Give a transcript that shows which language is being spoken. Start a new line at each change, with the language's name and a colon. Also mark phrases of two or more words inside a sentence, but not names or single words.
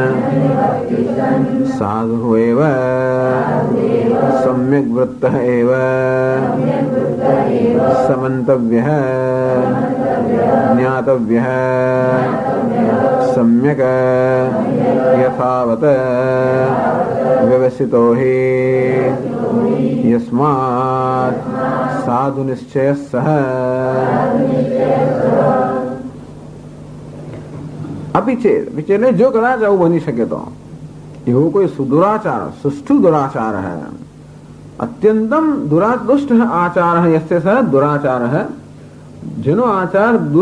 Sanskrit: साधु एव सम्यक वृत्तः एव समन्तव्यः ज्ञातव्यः सम्यक यथावत् व्यवसितो हि यस्मात् साधु निश्चयः सः
Gujarati: અપિચેત જો કદાચ આવું બની શકે તો એવો કોઈ
Sanskrit: સુદુરાચાર સુષ્ઠુ દુરાચાર
Gujarati: હૈ
Sanskrit: અત્યંતમ દુષ્ટ આચાર યસ્ય સહ દુરાચાર
Gujarati: હૈ જેનો આચાર